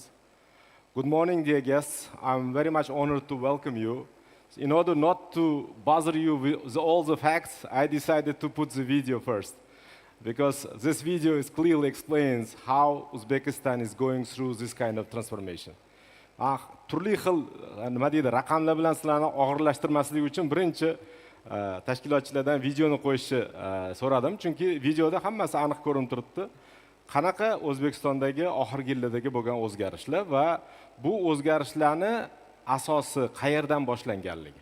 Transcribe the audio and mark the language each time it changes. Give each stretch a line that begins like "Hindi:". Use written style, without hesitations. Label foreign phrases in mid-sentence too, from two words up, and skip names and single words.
English: Good morning, dear guests. I'm very much honored to welcome you. In order not to bother you with all the facts, I decided to put the video first, because this video clearly explains how Uzbekistan is going through this kind of transformation.
Uzbek: turli xil nima deydi raqamlar bilan sizlarni og'irlashtirmaslik uchun birinchi tashkilotchilardan videoni qo'yishni so'radim, chunki videoda hammasi aniq ko'rinib turibdi. Qanaqa O'zbekistondagi oxirgi yillardagi bo'lgan o'zgarishlar va bu o'zgarishlarni asosi qayerdan boshlanganligi.